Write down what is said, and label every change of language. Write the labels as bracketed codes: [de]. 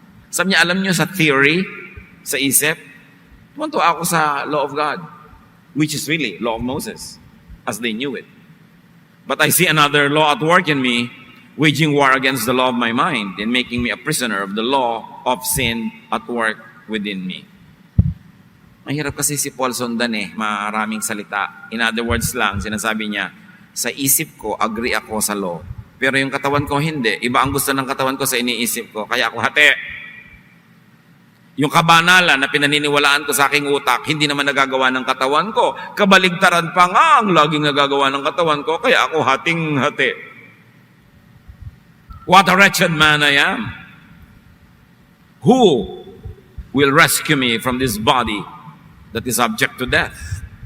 [tl] Sabi niya, alam niyo sa theory, sa isip, tumantuwa ako sa law of God, [en] which is really law of Moses, as they knew it. But I see another law at work in me, waging war against the law of my mind and making me a prisoner of the law of sin at work within me. [tl] Mahirap kasi si Paul sundan maraming salita. [en] In other words [tl] lang, sinasabi niya, sa isip ko, agree ako sa law. Pero yung katawan ko, hindi. Iba ang gusto ng katawan ko sa iniisip ko. Kaya ako hati. Yung kabanalan na pinaniniwalaan ko sa aking utak, hindi naman nagagawa ng katawan ko. Kabaligtaran pa nga ang laging nagagawa ng katawan ko, kaya ako hating-hati. [en] What a wretched man I am. Who will rescue me from this body that is subject to death?